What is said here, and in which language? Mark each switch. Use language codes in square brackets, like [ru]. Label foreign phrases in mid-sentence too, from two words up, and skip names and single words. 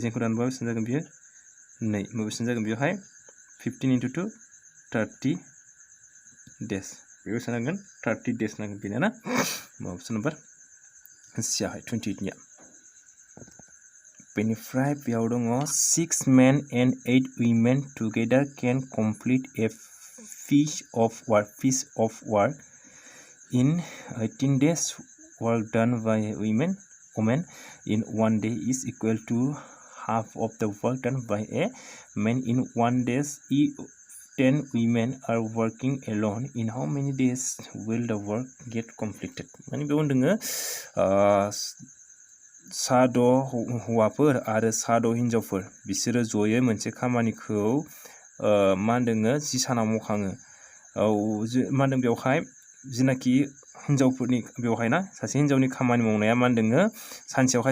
[brx] जों बेखौ दानोबा बेसेबां जागोन बियो 2 बेसेबां जागोन बेवहाय 15 [en] into 2 30 days [brx] बेयाव बेसेबां नांगोन 30 days नांगोन बेनो ना माबा नम्बर सियाहाय 28 निया बेनिफ्राय बेयाव दङ [en] 6 men and 8 women together can complete a piece of work in 18 days work done by women in 1 day is equal to half of the work done by a man in 1 day. If 10 women are working alone, in how many days will the work get completed? [brx] माने बेयाव होनदोङो साद' हौवाफोर आरो साद' हिनजावफोर बिसोरो जयै मोनसे खामानिखौ मा होनदोङो 10 सानाव मावखाङो मा होनदों बेवहाय जिनाखि हिनजावफोरनि बेवहाय ना सासे हिनजावनि खामानि मावनाया मा होनदोङो सानसेयावहाय